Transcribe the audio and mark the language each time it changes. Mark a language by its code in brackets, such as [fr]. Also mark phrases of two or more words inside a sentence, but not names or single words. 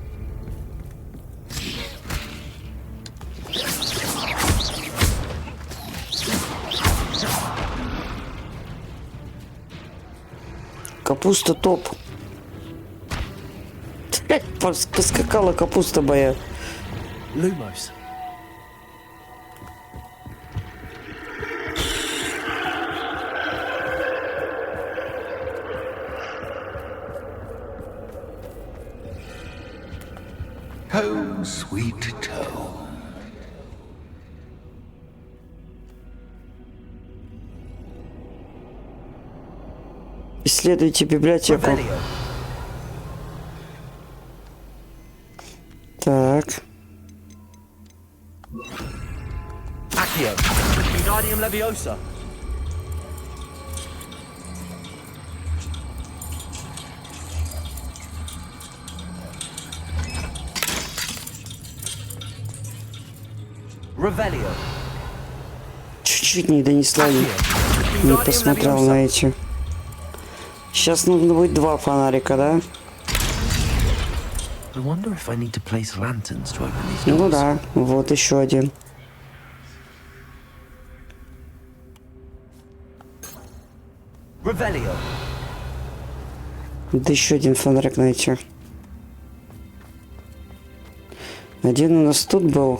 [ru] Капуста топ. Поскакала капуста моя. Lumos. [en] Home, sweet home. [ru] Исследуйте библиотеку. Так. Accio. Wingardium Leviosa. Revelio. Чуть-чуть не донесла. Не посмотрел на эти. Сейчас нужно будет 2 фонарика, да? [en] I wonder if I need to place lanterns to open these [ru] Ну [en] doors. [ru] да, вот еще один. Revelio. Да еще один фонарик найти. Один у нас тут был.